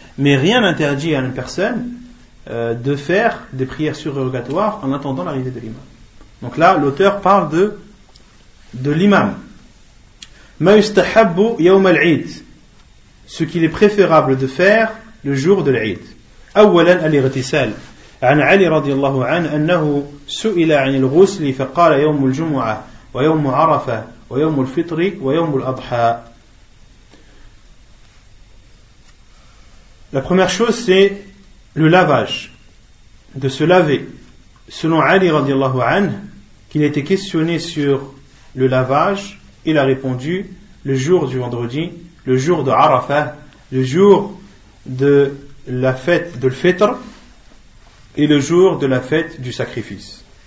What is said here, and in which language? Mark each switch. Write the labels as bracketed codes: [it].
[fr] Mais rien n'interdit à une personne de faire des prières surrogatoires en attendant l'arrivée de l'imam. Donc là, l'auteur parle de l'imam. [ar] Ma yustahabbu yawm al-Eid. [fr] Ce qu'il est préférable de faire le jour de l'Eid. [ar] أولا الاغتسال. عن علي رضي الله عنه أنه سئل عن الغسل فقال يوم الجمعة ويوم عرفة ويوم الفطر ويوم الأضحى. [fr] La première chose, c'est le lavage, de se laver. Selon Ali radiallahu anhu, qu'il a été questionné sur le lavage, il a répondu le jour du vendredi, le jour de Arafah, le jour de la fête de l'Fitr et le jour de la fête du sacrifice.